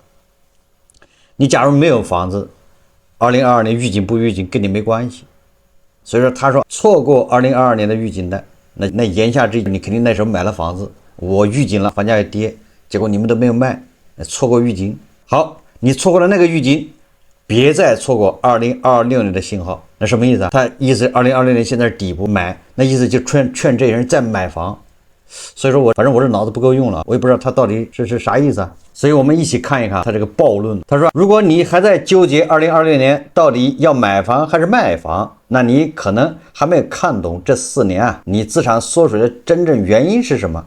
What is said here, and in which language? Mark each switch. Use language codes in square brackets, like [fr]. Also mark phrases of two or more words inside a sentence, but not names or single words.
[zh] 你假如沒有房子，2022年預警不預警跟你沒關係。所以說他說錯過2022年的預警的，那言下之意你肯定那時候買了房子，我預警了房價要跌，結果你們都沒有賣，錯過預警。好，你錯過了那個預警，別再錯過2026 年的信號。那什麼意思啊？他意思2026年现在是底部買，那意思就劝這些人再買房。所以說反正我这腦子不夠用了，我也不知道他到底是啥意思啊。所以我們一起看一看他這個暴論。他說，如果你還在糾結2026年到底要買房還是賣房，那你可能還沒有看懂這4年啊你資產縮水的真正原因是什麼。